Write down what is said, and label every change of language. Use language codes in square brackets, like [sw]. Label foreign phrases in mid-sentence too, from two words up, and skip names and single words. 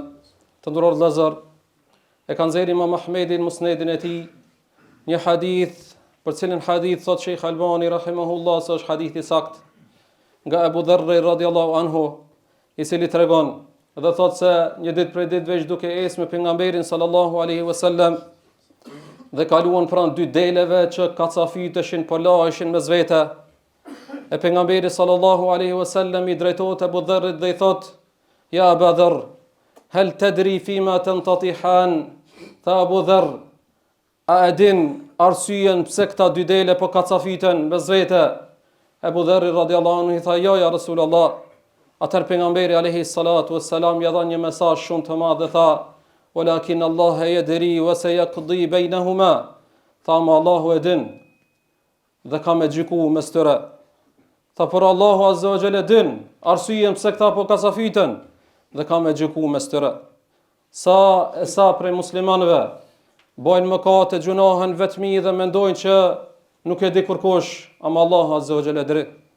[sq] Të nderuar vëllezër, e ka nxjerrë Imam Ahmedi në musnedin e tij një hadith, për cilin hadith thot Sheikh Albani rahimahullah se është hadith i saktë, nga Abu Dharr [ar] رضي الله عنه, [sq] i cili tregon dhe thot se një ditë prej ditëve duke ecë me pejgamberin [ar] صلى الله عليه وسلم [sq] dhe kaluan pranë dy deleve që kacafyteshin po lahesin mes vete. E pejgamberi [ar] صلى الله عليه وسلم [sq] i drejtohet Abu Dharrit dhe i thot: [ar] "يا أبا ذر هل تدري فيما تنتطحان?" [sq] Tha Abu Dharr, a e din arsyen pse këta dy dele po kacafyten mes vete? Abu Dharr [ar] رضي الله عنه [sq] i tha: "Jo [ar] يا رسول الله." [sq] Atëherë pejgamberi [ar] عليه الصلاة والسلام [sq] ja dha një mesazh shumë të madh dhe tha: [ar] "ولكن الله يدري وسيقضي بينهما." [sq] Tha: "Ma Allahu e din dhe ka me gjyku mes tyre." Tha: "Por Allahu [ar] عز وجل [sq] din arsyen pse këta po kacafyten dhe ka me gjyku mes tyre." Sa prej muslimanëve bojnë mëkate, gjunohen vetmi dhe mendojnë që nuk e di kurkush, ama Allahu [ar] عز وجل [sq] di.